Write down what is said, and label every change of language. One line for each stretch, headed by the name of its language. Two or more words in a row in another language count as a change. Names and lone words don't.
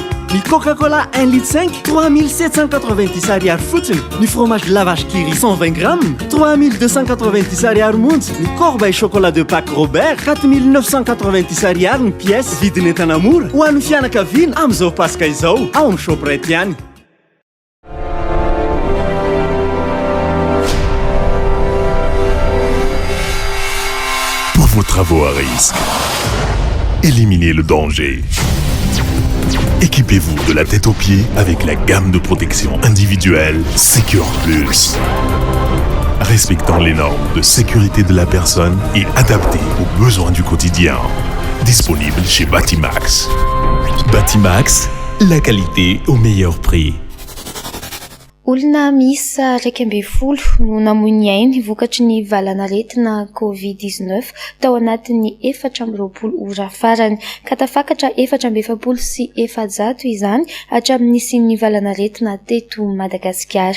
Malagasy: Ny Coca-Cola 1 litre 5 3790 ariary fotsiny. Ny
French: fromage lavage
Malagasy: Kiri 120 grammes 3290 ariary monja. Ny
French: corbeille chocolat de Pâques
Malagasy: Robert 4990 ariary ny pièce. Vidiny entana mora ho an'ny fianakaviana amin'izao Pasika izao ao amin'ny Shoprite ihany.
French: Pour vos travaux à risque, éliminez le danger. Équipez-vous de la tête aux pieds avec la gamme de protection individuelle Secure Plus. Respectant les normes de sécurité de la personne et adaptée aux besoins du quotidien. Disponible chez Batimax. Batimax, la qualité au meilleur prix.
Malagasy: Olona miisa 12 no namoy ainy vokatry ny valanaretina Covid-19 tao anatin'ny 420 ora farany ka tafakatra 470 sy 700 izany hatramin'ny sy valanaretina teto Madagasikara.